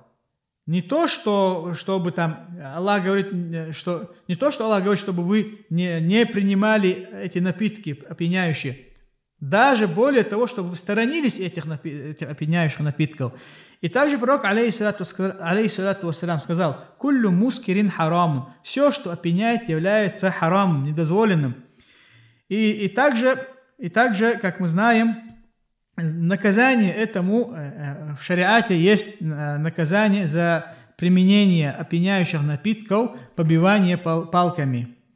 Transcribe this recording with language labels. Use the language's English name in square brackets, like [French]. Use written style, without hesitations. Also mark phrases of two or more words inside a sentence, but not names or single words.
[Russian] Не то, что Аллах говорит, чтобы вы не принимали эти напитки опьяняющие. Даже более того, чтобы вы сторонились этих опьяняющих напитков. И также пророк, [Arabic] عليه الصلاة والسلام, [Russian] сказал, [Arabic] «كل مسكر حرام». [Russian] Все, что опьяняет, является харамом, недозволенным. И также, как мы знаем, наказание этому в шариате есть наказание за применение опьяняющих напитков, побивание палками.